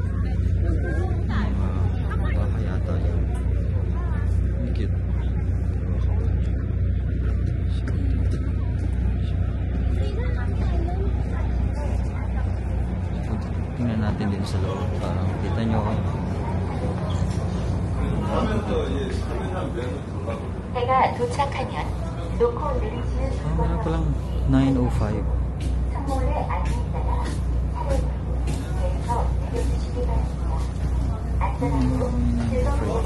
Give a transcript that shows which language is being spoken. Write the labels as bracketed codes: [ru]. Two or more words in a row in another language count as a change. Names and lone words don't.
[tl] Baka yata yun. Ang cute. Tingnan natin din sa loob. Parang kita nyo ako. [ko] 배가 도착하면 놓고 내리시는 [tl] Wala pa lang 9:05. [ko] 선물에 안내자가 차를 배에서 내려주시기 바랍니다. 안전하고 즐거운